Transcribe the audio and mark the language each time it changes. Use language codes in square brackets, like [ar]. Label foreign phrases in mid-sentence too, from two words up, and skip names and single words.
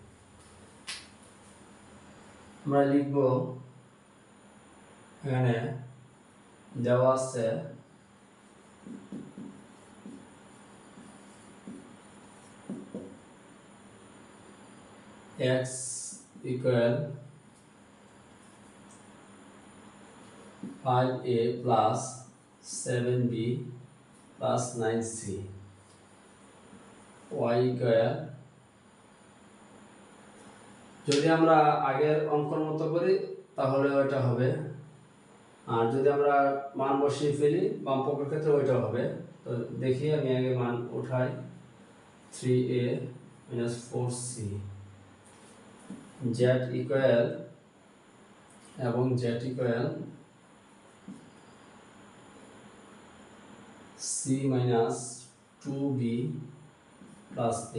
[bn] আমরা লিখব, এখানে দেওয়া আছে [en] x equal 5a plus 7b plus 9c, y equal, [bn] যদি আমরা আগের অঙ্কর মতো করি তাহলে ওইটা হবে, আর যদি আমরা মান বসিয়ে ফেলি বাম পক্ষের ক্ষেত্রে ওইটা হবে। তো দেখি আমি আগে মান উঠাই, [en] 3a minus 4c, z equal [bn] এবং [en] z equal c minus 2b plus a।